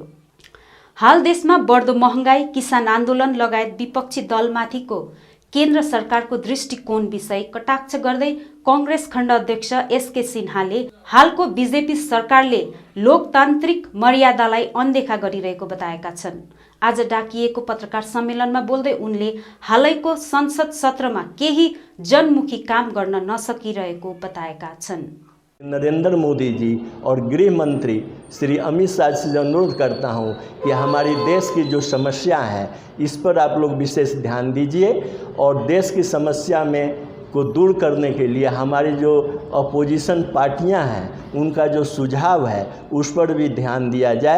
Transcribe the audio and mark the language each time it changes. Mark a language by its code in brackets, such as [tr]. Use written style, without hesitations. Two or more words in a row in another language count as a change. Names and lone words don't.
[ne] हाल देशमा बढ्दो महँगाई, किसान आन्दोलन लगायत विपक्षी दलमाथिको केन्द्र सरकारको दृष्टिकोण विषय कटाक्ष गर्दै कांग्रेस खण्ड अध्यक्ष एसके सिन्हाले हालको बीजेपी सरकारले लोकतान्त्रिक मर्यादालाई अनदेखा गरिरहेको बताएका छन्। आज डाकिएको पत्रकार सम्मेलनमा बोल्दै उनले हालैको संसद सत्रमा केही जनमुखी काम गर्न नसकिरहेको बताएका छन्। [hi] नरेंद्र मोदी जी और गृह मंत्री श्री अमित शाह से अनुरोध करता हूं कि हमारी देश की जो समस्या है इस पर आप लोग विशेष ध्यान दीजिए और देश की समस्या में को दूर करने के लिए हमारी जो अपोजिशन पार्टियां हैं उनका जो सुझाव है उस पर भी ध्यान दिया जाए।